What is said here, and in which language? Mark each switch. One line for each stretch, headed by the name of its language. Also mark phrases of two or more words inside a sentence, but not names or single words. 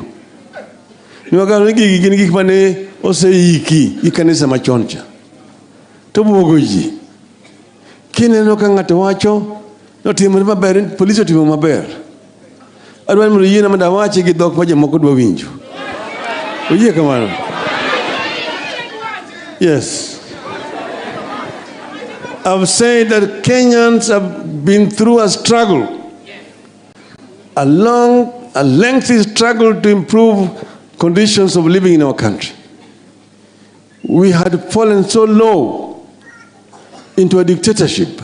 Luo (Kenya and Tanzania): Niwagano ni gin gik mane oseiki gi kanisa machon cha. To buogo ji. Kineno ka ng'ato wacho notimore maber, polisi otimo maber. Adwani mondo yiena mondo awache gi dhok ma jomoko dwa winjo. Oyie kamano? Yes.
English: I've said that Kenyans have been through a struggle, a lengthy struggle to improve conditions of living in our country. We had fallen so low into a dictatorship.